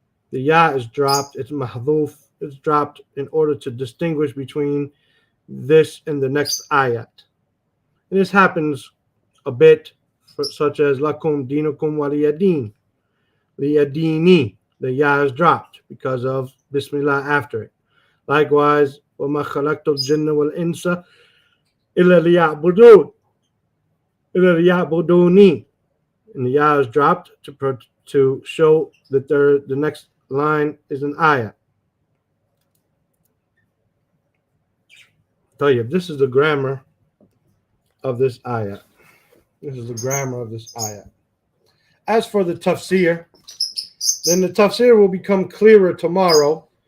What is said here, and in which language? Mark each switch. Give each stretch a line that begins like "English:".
English: The ya is dropped, it's mahdhuf, it's dropped in order to distinguish between this and the next ayat. And this happens a bit, such as
Arabic: lakum dinukum waliyadin.
English: Liyadini, the ya is dropped because of bismillah after it.
Arabic: Likewise, وَمَا خَلَقْتُ الْجِنَّ وَالْإِنسَ إِلَّا لِيَعْبُدُونِ إِلَّا لِيَعْبُدُونِ.
English: And the ya is dropped to show that the next line is an ayah. Tayyib, this is the grammar of this ayah. This is the grammar of this ayah. As for the tafsir, then the tafsir will become clearer tomorrow